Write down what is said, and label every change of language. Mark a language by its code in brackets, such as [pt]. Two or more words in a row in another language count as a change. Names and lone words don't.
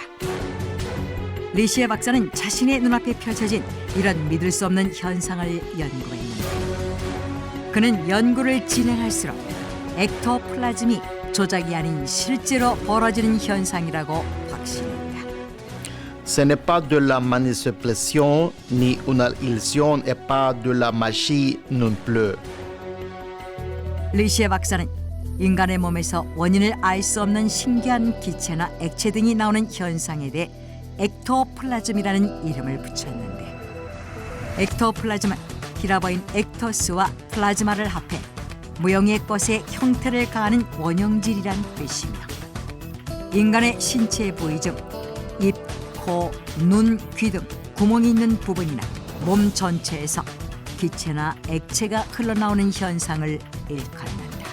[ko] 리시에 박사는 자신의 눈앞에 펼쳐진 이런 믿을 수 없는 현상을 연구했는데 그는 연구를 진행할수록 엑토플라즘이 조작이 아닌 실제로 벌어지는 현상이라고 확신했다. [fr] Ce n'est pas de la manipulation ni une illusion et pas de la magie non plus. [ko] 리시에 박사는 인간의 몸에서 원인을 알 수 없는 신기한 기체나 액체 등이 나오는 현상에 대해 엑토플라즘이라는 이름을 붙였는데 엑토플라즘은 히라버인 엑토스와 플라즈마를 합해 무영의 것의 형태를 가하는 원형질이란 뜻이며 인간의 신체 부위 중 입, 코, 눈, 귀 등 구멍이 있는 부분이나 몸 전체에서 기체나 액체가 흘러나오는 현상을 일컫는다.